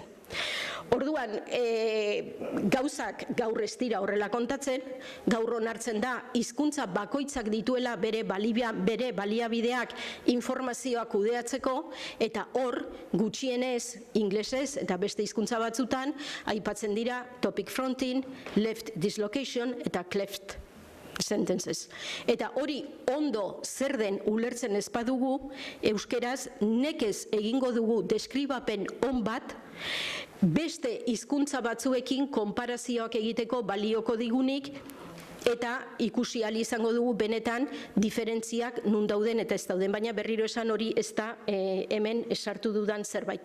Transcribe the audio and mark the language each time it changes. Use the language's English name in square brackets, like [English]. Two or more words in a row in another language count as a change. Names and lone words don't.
[Basque] Orduan, gauzak gaur ez dira horrela kontatzen, gaur onartzen da hizkuntza bakoitzak dituela bere baliabideak informazioa kudeatzeko, eta hor gutxienez inglesez eta beste hizkuntza batzutan aipatzen dira [English] topic fronting, left dislocation [Basque] eta [English] cleft sentences. [Basque] Eta hori ondo zer den ulertzen ez badugu, euskeraz nekez egingo dugu deskribapen on bat, beste hizkuntza batzuekin konparazioak egiteko balioko digunik, eta ikusi ahal izango dugu benetan diferentziak nun dauden eta ez dauden, baina berriro esan hori ez da hemen esartu dudan zerbait.